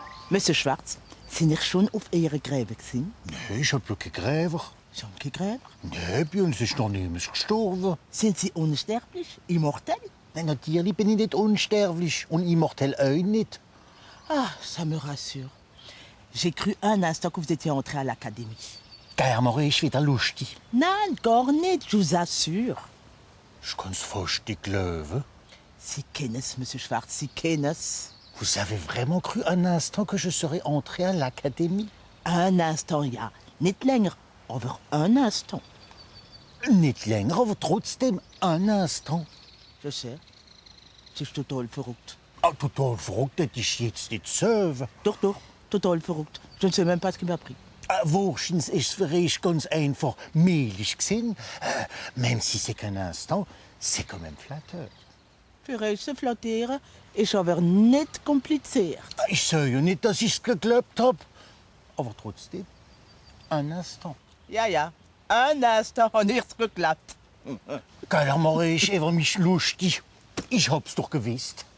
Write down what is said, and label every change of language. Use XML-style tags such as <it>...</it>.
<de>Monsieur Schwarz, sind ihr schon auf Ihre Gräber gewesen? Nee, ich hab ja keine Gräber. Sie haben keine Gräber? Nee, bei uns ist noch niemand gestorben. Sind Sie unsterblich, immortel? Nein, natürlich bin ich nicht unsterblich und immortel auch nicht.</de> <fr>Ah, ça me rassure. J'ai cru un instant que vous étiez entré à l'académie.</fr> <de>Germere ist wieder lustig. Nein, gar nicht,</de> <fr>je vous assure.</fr> <de>Ich kann's fast nicht glauben. Sie kennen es, Monsieur Schwarz, Sie kennen es.</de> <fr>Vous avez vraiment cru un instant que je serais entré à l'académie? Un instant,</fr> <de>ja. Nicht länger, aber</de> <fr>un instant.</fr> <de>Nicht länger, aber trotzdem</de> <fr>un instant. Je sais.</fr> <de>Sie ist total verrückt. Ah, total verrückt, das ist jetzt nicht so. Doch, total verrückt.</de> <fr>Je ne sais même pas ce qui m'a pris.</fr> <de>Wahrscheinlich ist es für euch ganz einfach mehlig gewesen.</de> <fr>Même si c'est qu'un instant, c'est quand même flatteur.</fr> <de>Für euch zu flattieren ist aber nicht kompliziert. Ich sage ja nicht, dass ich's geglaubt hab. Aber trotzdem,</de> <fr>un instant.</fr> <de>Ja,</de> <fr>un instant</fr> <de>habe ich's geklappt. Germere ist über mich lustig. Ich hab's doch gewusst.</de>